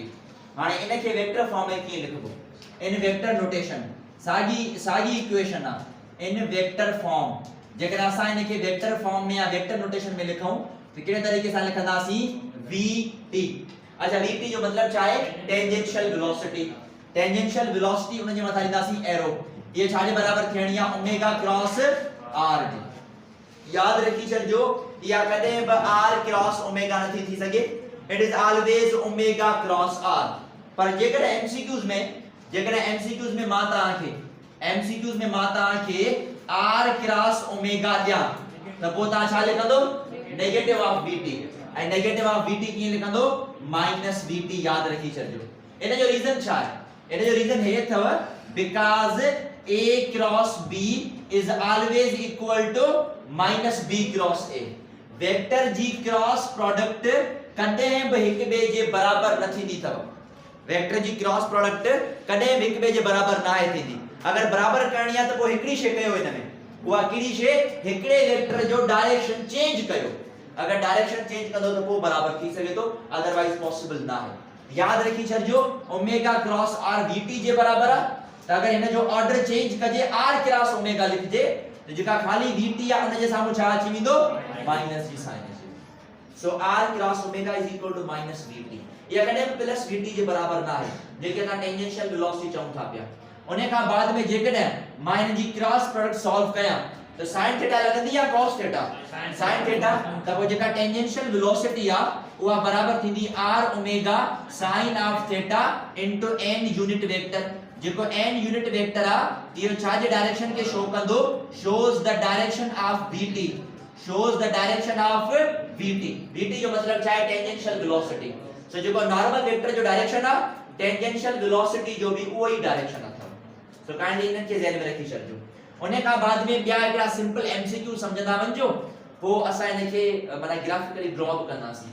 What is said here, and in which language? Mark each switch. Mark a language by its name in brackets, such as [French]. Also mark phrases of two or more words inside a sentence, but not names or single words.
[Sindhi] हाने इन के [English] vector form [Sindhi] में की लिखबो इन [English] vector notation [Sindhi] सागी इक्वेशन आ इन [English] vector form [Sindhi] जेकर असा इन के [English] vector form [Sindhi] में या [English] vector notation [Sindhi] में लिखूं तो केड़े तरीके से लिखंदासी vt। अच्छा vt जो मतलब चाहे [English] tangential velocity, tangential velocity [Sindhi] उन जे मथा लिंदासी एरो, ये छाजे बराबर थियणी आ [English] omega cross r [Sindhi] जी। याद रखी चलजो या कदे ब [English] r cross omega [Sindhi] नथी थी सके, [English] it is always omega cross r. [Sindhi] पर जेकर एमसीक्यूज में माता आके [English] r cross omega [Sindhi] दिया त पो ता छा लिखंदो [English] negative of vt and negative of vt [Sindhi] की लिखंदो [English] minus vt. [Sindhi] याद रखी चलजो इन जो रीजन छा है, इन जो रीजन है थव [English] because a cross b is always equal to minus b cross a. vector g cross product [Sindhi] कदे भी एक बे जे बराबर न थींदी थव, [English] vector g cross product [Sindhi] कदे भी एक बे जे बराबर ना है थींदी। अगर बराबर करनी है तो वो हिकड़ी शे कयो इन में, वो किड़ी शे हिकड़े वेक्टर जो [English] direction change [Sindhi] कयो। अगर [English] direction change [Sindhi] कंदो तो वो बराबर थी सके तो, [English] otherwise possible [Sindhi] ना है। याद रखी छजो [English] omega cross r [Sindhi] vt जे बराबर है। तो अगर इन जो [English] order change [Sindhi] कजे [English] r cross omega [Sindhi] लिख जे तो जेका खाली vt या उन जे सामू छा अची विंदो माइनस जी साइन अची। [English] so r cross omega is equal to minus vt. [Sindhi] ये कदे [English] plus vt [Sindhi] जे बराबर ना है जेके ता [English] tangential velocity [Sindhi] चऊं था पिया। उन्हें का बाद में जेकॾहिं मां इन जी [English] cross product [Sindhi] सॉल्व कयां तो [English] sin theta [Sindhi] लगंदी या [English] cos theta, sin theta. [Sindhi] त वो जेका [English] tangential velocity [Sindhi] आ उहा बराबर थींदी [English] r omega sin of theta into n unit vector. [Sindhi] जेको [English] n unit vector [Sindhi] आ इहो छा जे डायरेक्शन के शो कंदो, [English] shows the direction of vt, shows the direction of vt. [Sindhi] vt जो मतलब छा है [English] tangential velocity. [Sindhi] सो जेको [English] normal vector [Sindhi] जो डायरेक्शन आ [English] tangential velocity [Sindhi] जो भी उहो ही डायरेक्शन अथव। [English] so kindly [Sindhi] इन के ध्यान में रखी छजो। उन्हें का बाद में बिया एकड़ा [English] simple MCQ [Sindhi] समझंदा वंजो वो असा इनके माना [English] graphically draw [Sindhi] करनासी।